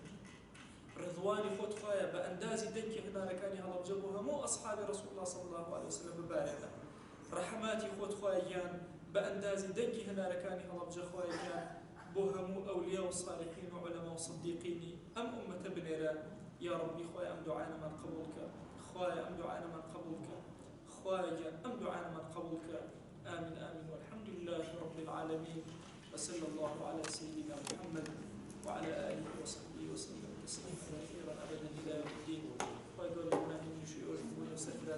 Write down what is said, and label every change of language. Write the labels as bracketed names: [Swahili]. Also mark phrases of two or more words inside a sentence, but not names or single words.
[Central Kurdish] ڕضوانی خۆت خوایە بە ئەندازی دەنگی هەنارەکانی هەڵەبجە بۆ هەموو ئەصحابی [Arabic] ڕەسوڵ الله صلی الله علیه وسلم [Central Kurdish] ببارێنە ڕەحماتی خۆت خوای گیان بە ئەندازی دەنگی هەنارەکانی هەڵەبجە خوای گیان بۆ هەموو ئەولیا و صالحین و عولەما و صدیقینی ئەم ئومەتە بنێرە [Arabic] یا ڕەبی [Central Kurdish] خوای ئەم دوعانەمان قبولکە خوای ئەم دوعانەمان قبولکە خوای گیان ئەم دوعانەمان قبولکە [Arabic] آمين آمين والحمد لله رب العالمين وصلى الله على سيدنا محمد وعلى آله وصحبه وسلم تسليما كثيرا أبدا إلى يوم الدين ويقول لنا من شيوخ